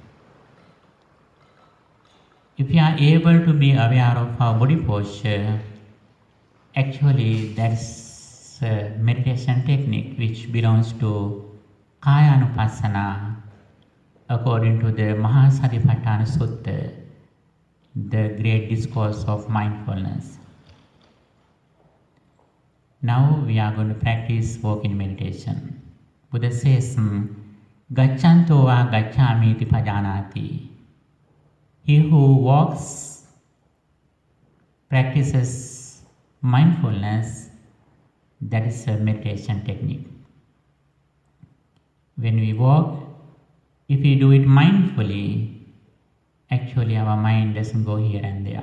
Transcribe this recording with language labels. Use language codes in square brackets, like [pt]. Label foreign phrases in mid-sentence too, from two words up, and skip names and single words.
[en] If we are able to be aware of our body posture, actually that's a meditation technique which belongs to Kayanupassana according to the Mahasatipatthana Sutta, the great discourse of mindfulness. Now we are going to practice walking meditation. Buddha says, [pi] Gacchanto va gaccami iti pajanati. [en] He who walks, practices mindfulness, that is a meditation technique. When we walk, if we do it mindfully, actually our mind doesn't go here and there.